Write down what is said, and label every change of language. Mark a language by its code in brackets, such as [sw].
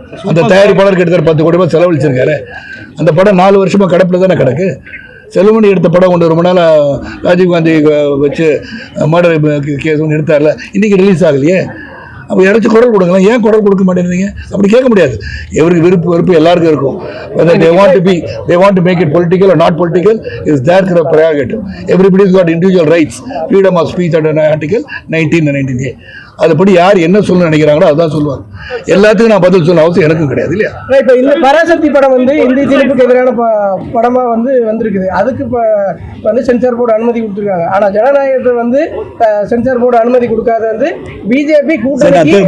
[ta] அந்த தயாரிப்பாளர் கிட்டத்தட்ட 10 கோடி ரூபாய் செலவழிச்சிருக்காரு. அந்த படம் 4 வருஷமா கிடப்பில் தானே கிடக்கு. செல்வமணி எடுத்த படம் ஒன்று ரொம்ப நாளாக ராஜீவ்காந்தி வச்சு மர்டர் கேஸ் ஒன்று எடுத்தார்ல, இன்னைக்கு ரிலீஸ் ஆகலையே. அப்போ யாராச்சும் குரல் கொடுக்கலாம், ஏன் குரல் கொடுக்க மாட்டேங்கிறீங்க? அப்படி கேட்க முடியாது. எவருக்கு வெறுப்பு எல்லாருக்கும் இருக்கும். [en] they want to make it political or not political is their prerogative. Everybody's got individual rights, freedom of speech under article 19 and 19A. [ta] அதுபடி யார் என்ன சொல்ல நினைக்கிறாங்களோ அதுதான் சொல்லுவாங்க. எல்லாத்துக்கும் நான் பதில் சொல்ல அவசியம் எனக்கும் கிடையாது இல்லையா. இப்போ இந்த பராசக்தி படம் வந்து இந்தி திணிப்புக்கு எதிரான படமா வந்திருக்குது. அதுக்கு இப்போ வந்து சென்சார் போர்டு அனுமதி கொடுத்துருக்காங்க. ஆனா ஜனநாயகத்தை வந்து சென்சார் போர்டு அனுமதி கொடுக்காத வந்து பிஜேபி கூட்டணி